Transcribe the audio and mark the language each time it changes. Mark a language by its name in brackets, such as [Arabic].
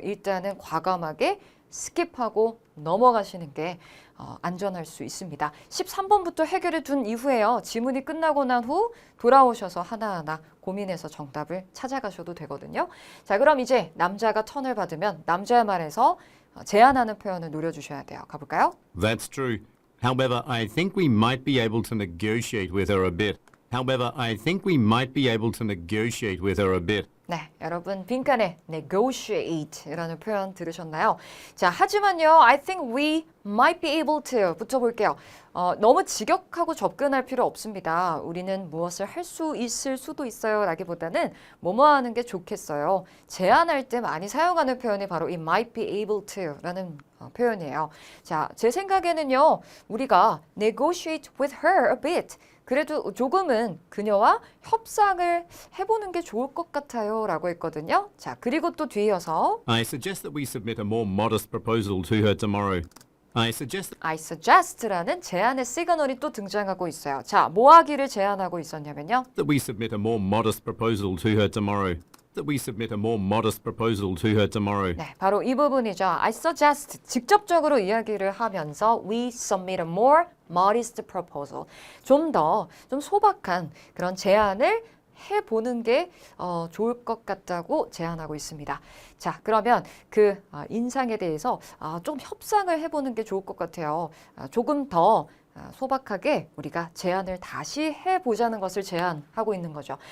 [Korean] 일단은 과감하게 스킵하고 넘어가시는 게 안전할 수 있습니다. 13번부터 해결해 둔 이후에요. 지문이 끝나고 난 후 돌아오셔서 하나하나 고민해서 정답을 찾아가셔도 되거든요. 자, 그럼 이제 남자가 턴을 받으면 남자의 말에서 제안하는 표현을 노려주셔야 돼요. 가볼까요? [English] That's true. However, I think we might be able to negotiate with her a bit. However, I think we might be able to negotiate with her a bit. [Korean] 네, 여러분 빈칸에 negotiate라는 표현 들으셨나요? 자, 하지만요, [English] I think we might be able to [Korean] 붙여볼게요. 너무 직역하고 접근할 필요 없습니다. 우리는 무엇을 할 수 있을 수도 있어요 라기보다는 뭐뭐 하는 게 좋겠어요. 제안할 때 많이 사용하는 표현이 바로 이 [English] might be able to [Korean] 라는 표현이에요. 자, 제 생각에는요. 우리가 [English] negotiate with her a bit. [Korean] 그래도 조금은 그녀와 협상을 해보는 게 좋을 것 같아요 라고 했거든요. 자, 그리고 또 뒤이어서 [English] I suggest that we submit a more modest proposal to her tomorrow. I [Korean] suggest라는 제안의 시그널이 또 등장하고 있어요. 자, 뭐 하기를 제안하고 있었냐면요. [English] that we submit a more modest proposal to her tomorrow. That we submit a more modest proposal to her tomorrow. [Korean] 네, 바로 이 부분이죠. [English] I suggest [Korean] 직접적으로 이야기를 하면서 [English] we submit a more modest proposal. [Korean] 좀 소박한 그런 제안을 해보는 게 좋을 것 같다고 제안하고 있습니다. 자, 그러면 그 인상에 대해서 좀 협상을 해보는 게 좋을 것 같아요. 조금 더 소박하게 우리가 제안을 다시 해보자는 것을 제안하고 있는 거죠.